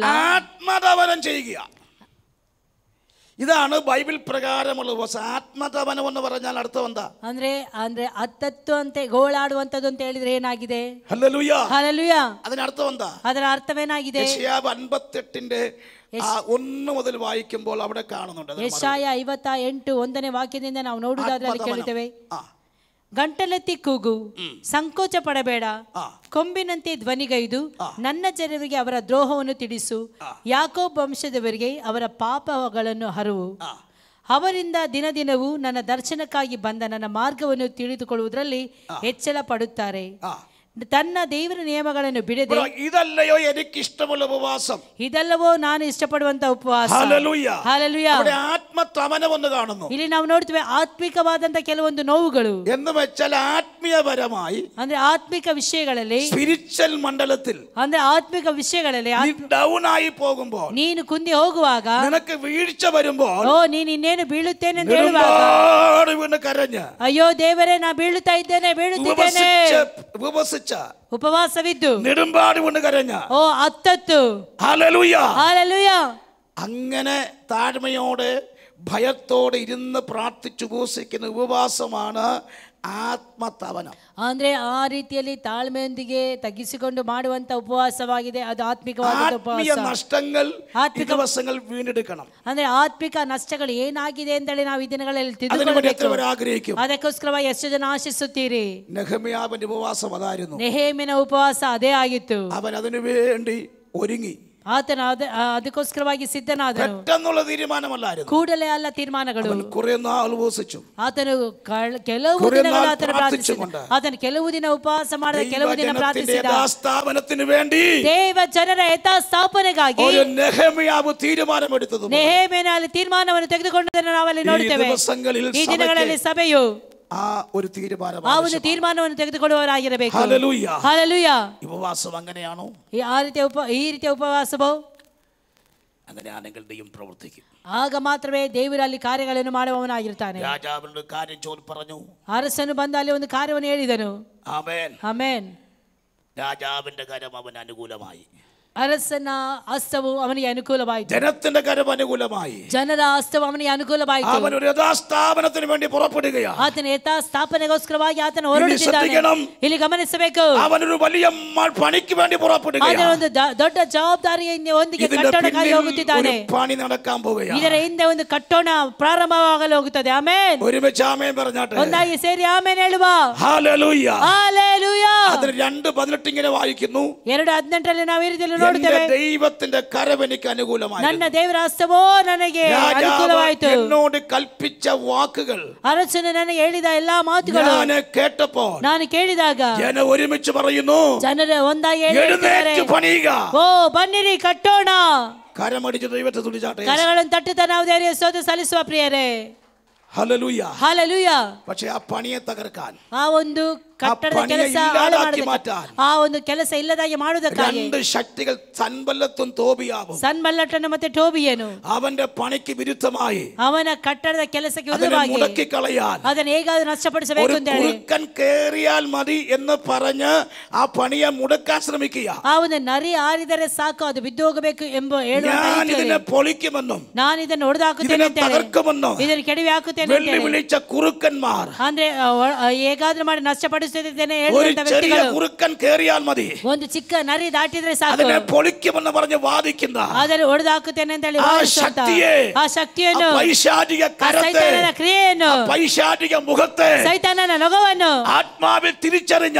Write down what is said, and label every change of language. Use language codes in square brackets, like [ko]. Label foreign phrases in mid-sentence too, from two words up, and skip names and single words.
[ml] ആത്മതപനം ചെയ്യുക. ഇതാണ് ബൈബിൾ പ്രകാരമുള്ള ഉപവാസം. ആത്മതപനം എന്ന് പറഞ്ഞാൽ അർത്ഥം എന്താ? [kn] ಅಂದ್ರೆ 10 ಅಂತೆ ಗೋಳಾಡುವಂತದ್ದು ಅಂತ ಹೇಳಿದ್ರೆ ಏನಾಗಿದೆ? [ml] ഹല്ലേലൂയ, [kn] ಹಲ್ಲೆಲೂಯ. [ml] അതിനർത്ഥം എന്താ? [kn] ಅದರ ಅರ್ಥವೇನಾಗಿದೆ? [ml] യെശയ്യാ 58 1 മുതൽ വായിക്കുമ്പോൾ അവിടെ കാണുന്നുണ്ട്. [kn] ಯೆಶಾಯ 58 1ನೇ ವಾಕ್ಯದಿಂದ ನಾವು ನೋಡುವುದಾದ್ರೆ ಅಲ್ಲಿ ಕೇಳುತ್ತೇವೆ, ಗಂಟಲೆತ್ತಿ ಕೂಗು, ಸಂಕೋಚ ಪಡಬೇಡ, ಕೊಂಬಿನಂತೆ ಧ್ವನಿಗೈದು ನನ್ನ ಜನರಿಗೆ ಅವರ ದ್ರೋಹವನ್ನು ತಿಳಿಸು, ಯಾಕೋಬ್ ವಂಶದವರಿಗೆ ಅವರ ಪಾಪಗಳನ್ನು ಹರವು. ಅವರಿಂದ ದಿನದಿನವೂ ನನ್ನ ದರ್ಶನಕ್ಕಾಗಿ ಬಂದ ನನ್ನ ಮಾರ್ಗವನ್ನು ತಿಳಿದುಕೊಳ್ಳುವುದರಲ್ಲಿ ಹೆಚ್ಚಳ ಪಡುತ್ತಾರೆ. ತನ್ನ ದೇವರ ನಿಯಮಗಳನ್ನು ಬಿಡದೆ, [ml] ಇದಲ್ಲಯೋ എനിക്കിഷ്ടമുള്ള ഉപവാസം, [kn] ಇದಲ್ಲವೋ ನಾನು ಇಷ್ಟಪಡುವಂತ ಉಪವಾಸ. [ml] ഹല്ലേലൂയ, [kn] ಹಲ್ಲೆಲೂಯ. [ml] ആത്മതപനമെന്ന് കാണുന്നു. [kn] ಇಲ್ಲಿ ನಾವು ನೋಡ್ತೇವೆ ಆತ್ಮಿಕವಾದಂತ ಕೆಲವೊಂದು ನೋವುಗಳು. [ml] എന്ന് വെച്ചാൽ ആത്മീയപരമായി, [kn] ಅಂದ್ರೆ ಆತ್ಮಿಕ ವಿಷಯಗಳಲ್ಲಿ, [ml] സ്പിരിച്വൽ മണ്ഡലത്തിൽ, [kn] ಅಂದ್ರೆ ಆತ್ಮಿಕ ವಿಷಯಗಳಲ್ಲಿ [ml] ഡൗൺ ആയി പോകുമ്പോൾ, [kn] ನೀನು ಕುಂದಿ ಹೋಗುವಾಗ, [ml] നിനക്ക് വീഴ്ച വരുമ്പോൾ, [kn] ಓ ನೀನು ಇನ್ನೇನು ಬೀಳುತ್ತೇನೆ ಅಂತ ಹೇಳುವಾಗ, [ml] കരഞ്ഞ് [kn] ಅಯ್ಯೋ ದೇವರೇ ನಾ ಬೀಳುತ್ತಾ ಇದ್ದೇನೆ, ಬೀಳುತ್ತಿದ್ದೇನೆ, [ml] ഉപവസിച്ച [kn] ಉಪವಾಸವಿದ್ದು [ml] നെടുമ്പാട് കൊണ്ട് കരഞ്ഞ, [kn] ಓ 10 [ml] ഹല്ലേലൂയ, ഹല്ലേലൂയ. അങ്ങനെ താഴ്മയോടെ ഭയത്തോടെ ഇരുന്ന് പ്രാർത്ഥിച്ച് ഉപവസിക്കുന്ന ഉപവാസമാണ് ആത്മതപനം. [kn] ಅಂದ್ರೆ ಆ ರೀತಿಯಲ್ಲಿ ತಾಳ್ಮೆಯೊಂದಿಗೆ ತಗ್ಗಿಸಿಕೊಂಡು ಮಾಡುವಂತ ಉಪವಾಸವಾಗಿದೆ. ಅದು ಆತ್ಮಿಕವಾದ [ml] ആത്മീയ [kn] ಉಪವಾಸ. [ml] നഷ്ടങ്ങൾ ഈ ദിവസങ്ങൾ വീണ്ടെടുക്കണം. [kn] ಅಂದ್ರೆ ಆತ್ಮಿಕ ನಷ್ಟಗಳು ಏನಾಗಿದೆ ಅಂತೇಳಿ ನಾವು ಈ ದಿನಗಳಲ್ಲಿ [ml] അതിനുവേണ്ടി എത്ര [kn] ತಿಳ್ಕೊಳ್ಬೇಕು. [ml] പേർ ആഗ്രഹിക്കും? [kn] ಅದಕ್ಕೋಸ್ಕರವಾಗಿ ಎಷ್ಟು ಜನ ಆಶಿಸುತ್ತೀರಿ? [ml] നെഹമ്യാവിന്റെ ഉപവാസം അതായിരുന്നു. [kn] ನೆಹೇಮಿನ ಉಪವಾಸ ಅದೇ ಆಗಿತ್ತು. [ml] അവൻ അതിനു വേണ്ടി ഒരുങ്ങി. [kn] ಆತನ ಅದಕ್ಕೋಸ್ಕರವಾಗಿ ಸಿದ್ಧನಾದನು. [ml] പെട്ടെന്നുള്ള തീരുമാനമല്ലായിരുന്നു. [kn] ಕೂಡಲೇ ಅಲ್ಲ ತೀರ್ಮಾನಗಳು. [ml] കുറെ നാൾ ഉപവസിച്ചു. [kn] ಆತನು ಕೆಲವು ದಿನಗಳು ಆತನು ಪ್ರಾರ್ಥಿಸಿದ. ಆತನು ಕೆಲವು ದಿನ ಉಪವಾಸ ಮಾಡಿದ, ಕೆಲವು ದಿನ ಪ್ರಾರ್ಥಿಸಿದ. [ml] യഥാസ്ഥാപനത്തിന് വേണ്ടി [kn] ದೇವ ಜನರ ಯಥಾಸ್ಥಾಪನೆಗಾಗಿ [ml] ഒരു നെഹമ്യാവ് തീരുമാനമെടുത്തത്. [kn] ನೆಹೇಮಿನ ಅಲ್ಲಿ ತೀರ್ಮಾನವನ್ನು ತೆಗೆದುಕೊಂಡದನ್ನು ನಾವಲ್ಲಿ ನೋಡುತ್ತೇವೆ. ಈ ದಿನಗಳಲ್ಲಿ ಸಭೆಯು [ml] ആ ഒരു തീരുമാനം [kn] ಆ ಒಂದು ತೀರ್ಮಾನವನ್ನು ತೆಗೆದುಕೊಳ್ಳುವವರಾಗಿರಬೇಕು. [ml] ഹല്ലേലൂയ. [kn] ಹಲ್ಲೆಲೂಯಾ. [ml] ഉപവാസം അങ്ങനെയാണോ? [kn] ಈ ರೀತಿಯ ಉಪವಾಸವು [ml] അങ്ങനെയാണെങ്കിൽ ദൈവം പ്രവർത്തിക്കും. [kn] ಆಗ ಮಾತ್ರವೇ ದೇವರು ಅಲ್ಲಿ ಕಾರ್ಯಗಳನ್ನು ಮಾಡುವವನಾಗಿರ್ತಾನೆ. [ml] രാജാവിന്റെ കാര്യം പറഞ്ഞു. [kn] ಅರಸನು ಬಂದು ಅಲ್ಲಿ ಒಂದು ಕಾರ್ಯವನ್ನು ಹೇಳಿದನು. [ml] ആമേൻ. [kn] ಆಮೆನ್. [ml] രാജാവിന്റെ കരം അവന് അനുകൂലമായി. [kn] ಅರಸನ ಹಸ್ತವು ಅವನಿಗೆ ಅನುಕೂಲವಾಯಿತು. [ml] ജനത്തിന്റെ കരം അനുകൂലമായി. [kn] ಜನರ ಹಸ್ತವು ಅವನಿಗೆ ಅನುಕೂಲವಾಯಿತು. [ml] അവൻ ഒരു യഥാസ്ഥാപനത്തിന് വേണ്ടി പുറപ്പെടുകയാണ്. [kn] ಆತನ ಯಥಾಸ್ಥಾಪನೆಗೋಸ್ಕರವಾಗಿ ಆತನ ಹೊರಡುತ್ತಿದ್ದಾನೆ. ಇಲ್ಲಿ ಗಮನಿಸಬೇಕು. [ml] അവൻ ഒരു വലിയ പണിക്ക് വേണ്ടി പുറപ്പെടുകയാണ്. [kn] ಒಂದು ದೊಡ್ಡ ಜವಾಬ್ದಾರಿಯಿಂದ ಒಂದಿಗೆ ಕಟ್ಟಡಕ್ಕಾಗಿ ಹೋಗುತ್ತಿದ್ದಾನೆ. [ml] പണി നടക്കാൻ പോവുകയാണ്. [kn] ಇದರ ಹಿಂದೆ ಒಂದು ಕಟ್ಟಡ ಪ್ರಾರಂಭವಾಗಲು ಹೋಗುತ್ತದೆ. ಆಮೆನ್. [ml] ഒരുമിച്ച് ആമേൻ പറഞ്ഞാട്ടെ. [kn] ಒಂದಾಗಿ ಸೇರಿ ಆಮೆನ್ ಹೇಳುವ. [ml] ഹല്ലേലൂയ. ഹല്ലേലൂയ. അതിൽ 2:18 ഇങ്ങനെ വായിക്കുന്നു. [kn] 2:18 ನಾವು ಈ ರೀತಿಯಲ್ಲಿ [ml] നോടുತ್ತೇವೆ. ദൈവത്തിന്റെ കരം എനിക്ക് അനുകൂലമായി. [kn] ನನ್ನ ದೇವರ ಹಸ್ತವೋ ನನಗೆ ಅನುಕೂಲವಾಯಿತು. [ml] എന്നോട് കൽപ്പിച്ച വാക്കുകൾ, [kn] ಅರಸನು ನನಗೆ ಹೇಳಿದ ಎಲ್ಲಾ ಮಾತುಗಳು ನಾನು ಕೇಳಿದಾಗ [ml] ജന ഒരുമിച്ച് പറയുന്നു. [kn] ಜನರು ಒಂದಾಗಿ ಹೇಳ್ತಾರೆ, ಓ ಬನ್ನಿರಿ ಕಟ್ಟೋಣ. [ml] കരമടിച്ച് ദൈവത്തെ തുടിച്ചാട്ടെ. [kn] ಕರಗಳನ್ನು ತಟ್ಟುತ್ತಾ ನಾವು ದೇವರಿಗೆ ಸ್ತೋತ್ರ ಸಲ್ಲಿಸುವ ಪ್ರಿಯರೇ. [ml] ഹല്ലേലൂയ. ഹല്ലേലൂയ. പക്ഷേ ആ പണിയെ തകർക്കാൻ, [kn] ಆ ಒಂದು ಕಟ್ಟಡದ ಕೆಲಸ ಆ ಒಂದು ಕೆಲಸ ಇಲ್ಲದಾಗಿ ಮಾಡುವುದಕ್ಕಾಗಿ [ml] 2 ശക്തികൾ സൻബല്ലത്തും തോബിയാവും. [kn] ಸನ್ಬಲ್ಲಟನು ಮತ್ತೆ ಟೋಬಿಯನು [ml] അവന്റെ പണിക്ക് വിരുദ്ധമായി [kn] ಅವನ ಕಟ್ಟಡದ ಕೆಲಸಕ್ಕೆ ವಿರುದ್ಧವಾಗಿ [ml] മുടക്കി കളയാൻ, [kn] ಅದನ್ನು ಹೇಗಾದರೂ ನಷ್ಟಪಡಿಸಬೇಕು ಅಂತ ಹೇಳಿ [ml] കുറുക്കൻ കേറിയാൽ മതി എന്ന് പറഞ്ഞ് ആ പണിയെ മുടക്കാൻ ശ്രമിക്കുക. [kn] ಆ ಒಂದು ನರಿ ಆರಿದರೆ ಸಾಕು, ಅದು ಬಿದ್ದು ಹೋಗಬೇಕು ಎಂಬ [ml] ഞാൻ ഇതിനെ പൊളിക്കുമെന്നും [kn] ನಾನು ಇದನ್ನು ಹೊಡೆದಾಕುತ್ತೇನೆ ಅಂತ ಹೇಳಿ ಇದನ್ನು ಕೆಡವಿ ಹಾಕುತ್ತೇನೆ ಅಂತ ಹೇಳಿ [ml] വിളിച്ച കുറുക്കന്മാർ, [kn] ಅಂದ್ರೆ ಹೇಗಾದ್ರೂ ಮಾಡಿ ನಷ್ಟಪಡಿಸುತ್ತೇನೆ [ml] ഒരു ചെറിയ കുറുക്കൻ കേറിയാൽ മതി, [kn] ಒಂದು ಚಿಕ್ಕ ನರಿ ದಾಟಿದ್ರೆ ಸಾಕು, [ml] അതിനെ പൊളിക്കുമെന്ന് പറഞ്ഞ് വാദിക്കുന്ന [kn] ಅದನ್ನು ಹೊಡೆದಾಕುತ್ತೇನೆ ಅಂತ ಹೇಳಿ ಆ ಶಕ್ತಿಯನ್ನು, [ml] പൈശാചിക കരത്തെ, [kn] ಸೈತಾನನ ಕ್ರಿಯೆಯನ್ನು, [ml] പൈശാചിക മുഖത്തെ, [kn] ಸೈತಾನನ ನೊಗವನ್ನು [ml] ആത്മാവിൽ തിരിച്ചറിഞ്ഞ